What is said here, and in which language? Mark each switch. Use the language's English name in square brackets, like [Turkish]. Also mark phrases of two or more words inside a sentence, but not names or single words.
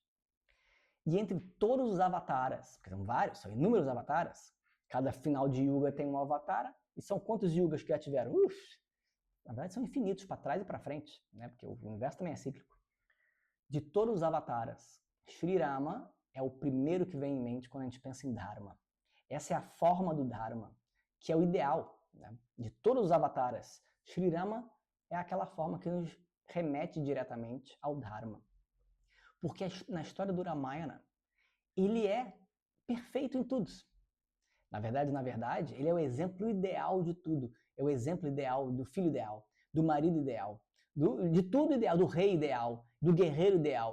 [Portuguese] E entre todos os avataras, porque são vários, são inúmeros avataras, cada final de yuga tem um avatar, e são quantos yugas que já tiveram? Na verdade são infinitos, para trás e para frente, né? Porque o universo também é cíclico. De todos os avataras, Sri Rama é o primeiro que vem em mente quando a gente pensa em Dharma. Essa é a forma do Dharma, que é o ideal, né? De todos os avataras. Sri Rama é aquela forma que nos remete diretamente ao Dharma. Porque na história do Ramayana, ele é perfeito em tudo. Na verdade, ele é o exemplo ideal de tudo. É o exemplo ideal do filho ideal, do marido ideal, de tudo ideal, do rei ideal, do guerreiro ideal.